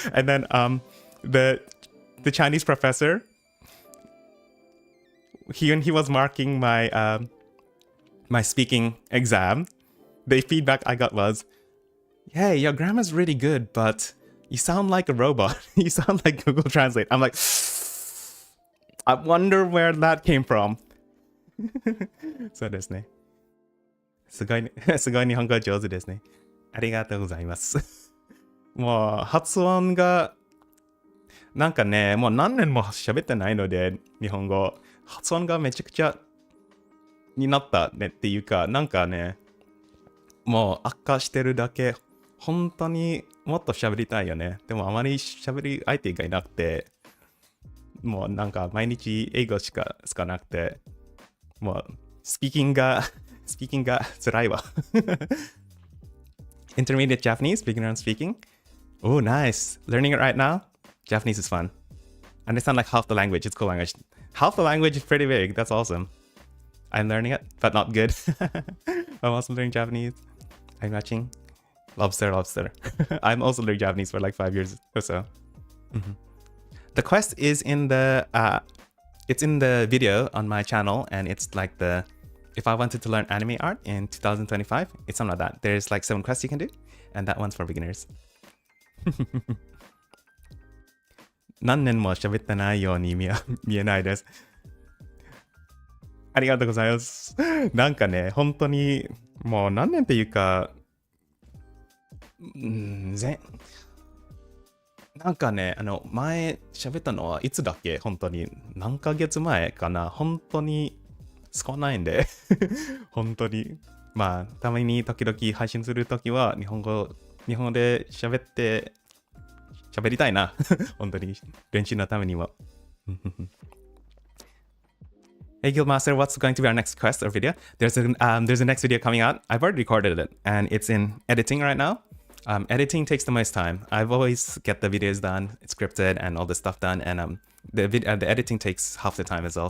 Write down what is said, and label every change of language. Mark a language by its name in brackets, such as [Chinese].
[English] And then the Chinese professor, when he was marking my my speaking exam, the feedback I got was, "Hey, your grammar's really good, but you sound like a robot. You sound like Google Translate." I'm like, I wonder where that came from. [Japanese] そうですね。すごい日本語上手ですね。ありがとうございます。もう発音がなんかね、もう何年も喋ってないので、日本語発音がめちゃくちゃになったねっていうか、なんかね、もう悪化してるだけ。本当にもっと喋りたいよね。でもあまり喋り相手がいなくて、もうなんか毎日英語しか使わなくて。もうスピーキングが辛いわ。 [English] Intermediate Japanese, beginner on speaking. Oh, nice. Learning it right now. Japanese is fun. Understand like half the language. It's cool language. Half the language is pretty big. That's awesome. I'm learning it, but not good. I'm also learning Japanese. I'm watching Lobster. I'm also learning Japanese for like 5 years or so. The quest is in the it's in the video on my channel, and it's like if I wanted to learn anime art in 2025, it's something like that. There's like 7 quests you can do, and that one's for beginners. [Japanese] 何年も喋ってないように見えないです。ありがとうございます。なんかね、本当に、もう何年っていうか、なんかね、前喋ったのはいつだっけ本当に。何ヶ月前かな本当に少ないんで。本当に。まあ、たまに時々配信するときは、日本語で喋りたいな。本当に。練習のためには。 [English] Hey Guildmaster, what's going to be our next quest or video? There's a next video coming out. I've already recorded it, and it's in editing right now. Editing takes the most time. I've always get the videos done, it's scripted, and all the stuff done, and the editing takes half the time as well.